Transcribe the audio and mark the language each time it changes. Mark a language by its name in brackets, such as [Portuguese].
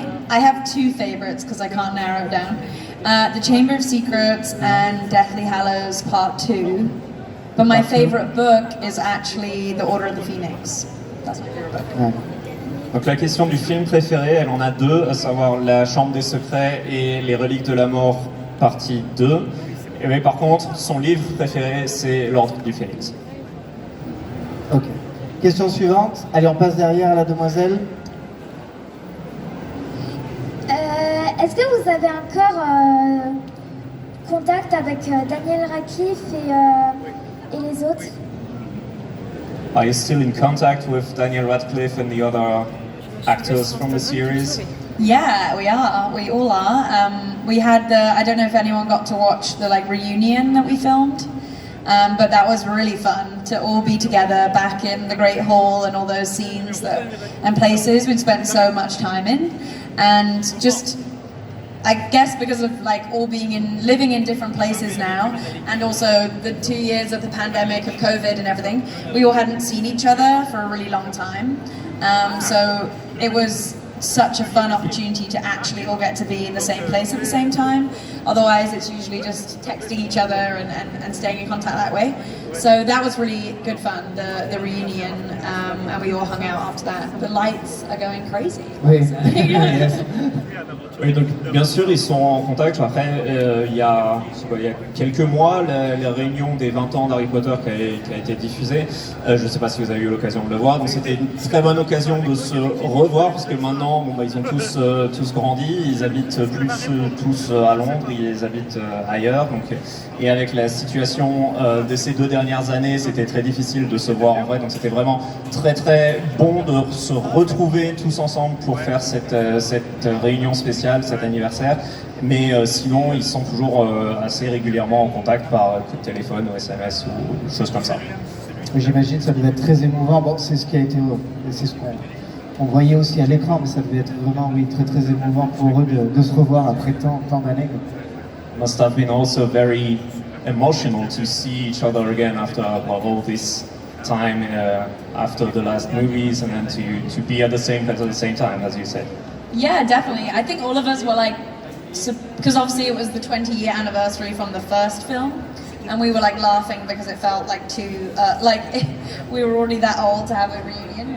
[English] I have 2 favorites because I can't narrow it down. The Chamber of Secrets and Deathly Hallows Part 2. But my favorite book is actually The Order of the Phoenix. That's my favorite book. [French] Ouais. Donc la question du film préféré, elle en a 2, à savoir La Chambre des Secrets et Les Reliques de la Mort, partie 2. Mais par contre, son livre préféré, c'est L'Ordre du Phénix. Ok. Question suivante. Allez, on passe derrière à la demoiselle. Est-ce que vous avez encore contact avec Daniel Radcliffe et les autres? [English] Are you still in contact with Daniel Radcliffe and the other actors from the series? Yeah, we are. We all are. We had I don't know if anyone got to watch the reunion that we filmed. But that was really fun to all be together back in the Great Hall and all those scenes and places we'd spent so much time in, and just I guess because of all living in different places now, and also the 2 years of the pandemic of COVID and everything, we all hadn't seen each other for a really long time. So it was such a fun opportunity to actually all get to be in the same place at the same time. Otherwise, it's usually just texting each other and staying in contact that way. So that was really good fun, the reunion, and we all hung out after that. The lights are going crazy. [French] Oui. [English] Yes. [French] Oui, donc bien sûr ils sont en contact. Après, il y a quelques mois, la réunion des 20 ans d'Harry Potter qui a été diffusée. Je ne sais pas si vous avez eu l'occasion de le voir. Donc c'était une très bonne occasion de se revoir parce que maintenant, ils ont tous grandi. Ils habitent plus tous à Londres, ils habitent ailleurs. Donc, et avec la situation de ces 2 dernières années, c'était très difficile de se voir en vrai. Donc c'était vraiment très très bon de se retrouver tous ensemble pour faire cette réunion spéciale, cet anniversaire. Mais sinon, ils sont toujours assez régulièrement en contact par coup de téléphone ou SMS ou choses comme ça. J'imagine que ça devait être très émouvant. Bon, c'est ce qui a été, c'est ce qu'on voyait aussi à l'écran, mais ça devait être vraiment, oui, très très émouvant pour eux de se revoir après tant d'années. [English] Must have been also very emotional to see each other again after all this time after the last movies, and then to be at the same place at the same time, as you said. Yeah, definitely. I think all of us were like, because obviously it was the 20-year anniversary from the first film, and we were like laughing because it felt like too, we were already that old to have a reunion.